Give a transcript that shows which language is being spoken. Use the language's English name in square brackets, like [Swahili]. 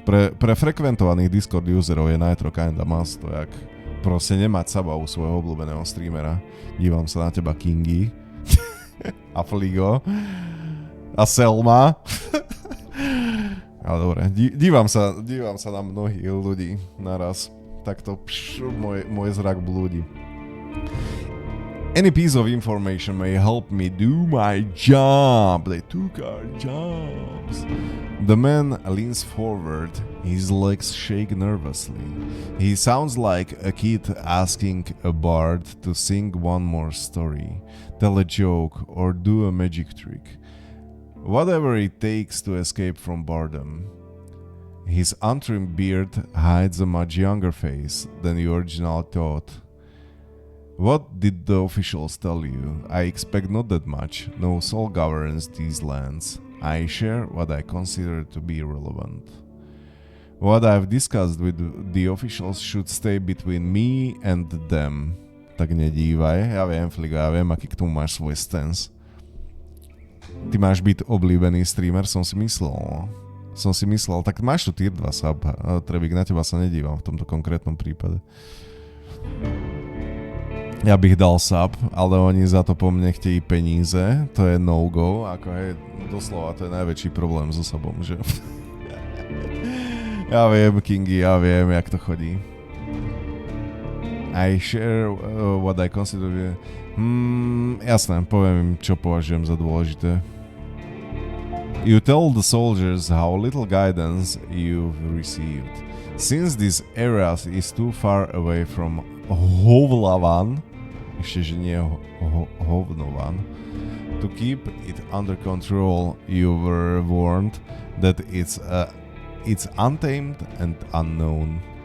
[Slovak] Pre frekventovaných Discord userov je Nitro [English] kinda must, [Slovak] to jak proste nemať saba u svojho obľúbeného streamera. Dívam sa na teba, Kingy a Fligo a Selma. Ale dobre, dívam sa na mnohých ľudí naraz. Takto môj zrak blúdi. [English] Any piece of information may help me do my job. They took our jobs. The man leans forward, his legs shake nervously. He sounds like a kid asking a bard to sing one more story, tell a joke, or do a magic trick. Whatever it takes to escape from boredom. His untrimmed beard hides a much younger face than the original thought. What did the officials tell you? I expect not that much. No soul governs these lands. I share what I consider to be relevant. What I've discussed with the officials should stay between me and them. [Slovak] Tak nedívaj, ja viem, Fligo, ja viem, aký k tomu máš svoj stance. Ty máš byť obľúbený streamer, som si myslel, tak máš tu tier 2 sub, Trebík, na teba sa nedívam v tomto konkrétnom prípade. Ja bych dal sub, ale oni za to po mne chtějí peníze, to je no-go, ako hej, doslova to je najväčší problém so subom, že? Ja viem, Kingy, ja viem, jak to chodí. [English] I share what I consider... [Slovak] jasné, poviem im, čo považujem za dôležité. [English] You tell the soldiers how little guidance you've received. Since this area is too far away from Hovlavan, [Slovak] ešte že nie Hovnovan, [English] to keep it under control, you were warned that it's untamed and unknown.